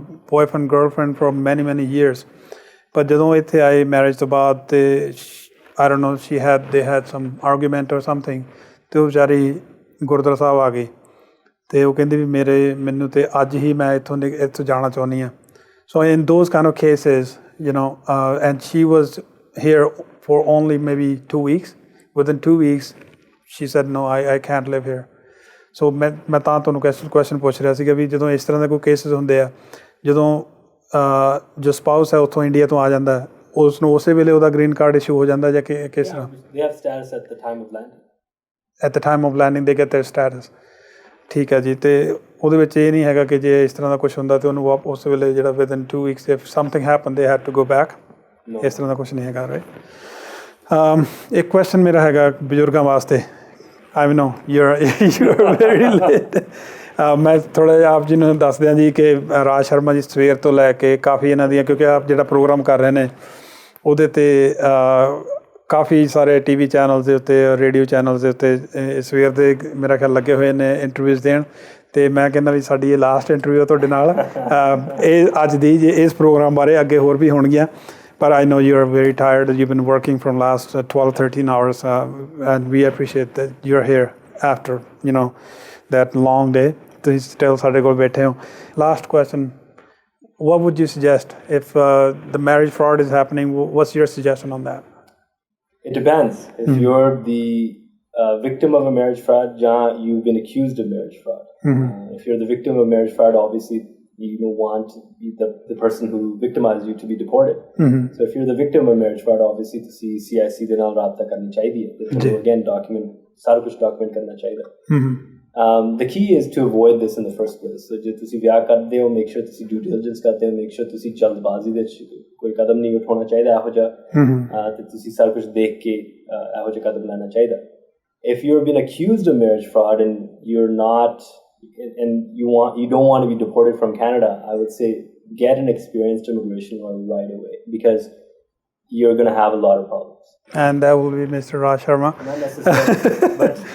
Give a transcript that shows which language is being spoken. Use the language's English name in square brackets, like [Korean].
[English] boyfriend girlfriend for many years, [Punjabi] ਪਰ ਜਦੋਂ ਇੱਥੇ ਆਏ ਮੈਰਿਜ ਤੋਂ ਬਾਅਦ ਤੇ [English] I don't know they had some argument or something, [Punjabi] ਤੇ ਉਹ ਵਿਚਾਰੀ ਗੁਰਦੁਆਰਾ ਸਾਹਿਬ ਆ ਗਈ ਤੇ ਉਹ ਕਹਿੰਦੀ ਵੀ ਮੈਨੂੰ ਤੇ ਅੱਜ ਹੀ ਮੈਂ ਇੱਥੋਂ ਜਾਣਾ ਚਾਹੁੰਦੀ ਹਾਂ. [English] So in those kind of cases and she was here for only maybe 2 weeks. Within 2 weeks she said no, I can't live here. [Punjabi] ਸੋ ਮੈਂ ਤਾਂ ਤੁਹਾਨੂੰ ਕੁਐਸਚਨ ਪੁੱਛ ਰਿਹਾ ਸੀਗਾ ਵੀ ਜਦੋਂ ਇਸ ਤਰ੍ਹਾਂ ਦੇ ਕੋਈ ਕੇਸਿਸ ਹੁੰਦੇ ਆ, ਜਦੋਂ ਜੋ ਸਪਾਊਸ ਹੈ ਉੱਥੋਂ ਇੰਡੀਆ ਤੋਂ ਆ ਜਾਂਦਾ ਉਸ ਨੂੰ ਉਸੇ ਵੇਲੇ ਉਹਦਾ ਗ੍ਰੀਨ ਕਾਰਡ ਇਸ਼ੂ ਹੋ ਜਾਂਦਾ ਜਾਂ ਕਿਸ ਤਰ੍ਹਾਂ? [English] At the time of landing they get their status. [Punjabi] ਠੀਕ ਹੈ ਜੀ, ਤੇ ਉਹਦੇ ਵਿੱਚ ਇਹ ਨਹੀਂ ਹੈਗਾ ਕਿ ਜੇ ਇਸ ਤਰ੍ਹਾਂ ਦਾ ਕੁਛ ਹੁੰਦਾ ਤੇ ਉਹਨੂੰ ਉਸ ਵੇਲੇ ਜਿਹੜਾ [English] within 2 weeks if something happened they had to go back? [Punjabi] ਇਸ ਤਰ੍ਹਾਂ ਦਾ ਕੁਛ ਨਹੀਂ ਹੈਗਾ, ਰਾਈਟ? ਇੱਕ ਕੁਐਸਚਨ ਮੇਰਾ ਹੈਗਾ ਬਜ਼ੁਰਗਾਂ ਵਾਸਤੇ. [English] I know you're very late. [Punjabi] ਮੈਂ ਥੋੜ੍ਹਾ ਜਿਹਾ ਆਪ ਜੀ ਨੂੰ ਦੱਸ ਦਿਆਂ ਜੀ ਕਿ ਰਾਜ ਸ਼ਰਮਾ ਜੀ ਸਵੇਰ ਤੋਂ ਲੈ ਕੇ ਕਾਫੀ ਇਹਨਾਂ ਦੀਆਂ, ਕਿਉਂਕਿ ਆਪ ਜਿਹੜਾ ਪ੍ਰੋਗਰਾਮ ਕਰ ਰਹੇ ਨੇ ਉਹਦੇ 'ਤੇ ਕਾਫੀ ਸਾਰੇ TV ਚੈਨਲਸ ਦੇ ਉੱਤੇ, ਰੇਡੀਓ ਚੈਨਲਸ ਦੇ ਉੱਤੇ ਸਵੇਰ ਦੇ ਮੇਰਾ ਖਿਆਲ ਲੱਗੇ ਹੋਏ ਨੇ ਇੰਟਰਵਿਊਜ਼ ਦੇਣ, ਅਤੇ ਮੈਂ ਕਹਿੰਦਾ ਵੀ ਸਾਡੀ ਇਹ ਲਾਸਟ ਇੰਟਰਵਿਊ ਤੁਹਾਡੇ ਨਾਲ ਇਹ ਅੱਜ ਦੀ ਜੇ ਇਸ ਪ੍ਰੋਗਰਾਮ ਬਾਰੇ, ਅੱਗੇ ਹੋਰ ਵੀ ਹੋਣਗੀਆਂ. [English] But I know you are very tired. You've been working from last 12-13 hours, and we appreciate that you're here after that long day. [Punjabi] ਤੁਸੀਂ still ਸਾਡੇ ਕੋਲ ਬੈਠੇ ਹੋ. [English] Last question: what would you suggest if the marriage fraud is happening? What's your suggestion on that? It depends. If you're the victim of a marriage fraud, you've been accused of marriage fraud. If you're the victim of marriage fraud, obviously you don't want the person who victimized you to be deported. So if you're the victim of marriage fraud, obviously [Punjabi] ਤੁਸੀਂ CIC ਦੇ ਨਾਲ ਰਾਬਤਾ ਕਰਨੀ ਚਾਹੀਦੀ ਹੈ ਤੇ ਤੁਹਾਨੂੰ again ਸਾਰਾ ਕੁਝ ਡਾਕੂਮੈਂਟ ਕਰਨਾ ਚਾਹੀਦਾ. [English] The key is to avoid this in the first place. [Punjabi] So ਜੇ ਤੁਸੀਂ ਵਿਆਹ ਕਰਦੇ ਹੋ, [English] make sure [Punjabi] ਤੁਸੀਂ due diligence ਕਰਦੇ ਹੋ, make sure ਤੁਸੀਂ ਜਲਦਬਾਜ਼ੀ ਦੇ ਵਿੱਚ ਕੋਈ ਕਦਮ ਨਹੀਂ ਉਠਾਉਣਾ ਚਾਹੀਦਾ ਇਹੋ ਜਿਹਾ, ਤੇ ਤੁਸੀਂ ਸਾਰਾ ਕੁਝ ਦੇਖ ਕੇ ਇਹੋ ਜਿਹਾ ਕਦਮ ਲੈਣਾ ਚਾਹੀਦਾ. [English] If you're being accused of marriage fraud and you're not and you don't want to be deported from Canada, I would say get an experienced immigration lawyer right away, because you're going to have a lot of problems. And that will be Mr. Raj Sharma. Not necessarily, but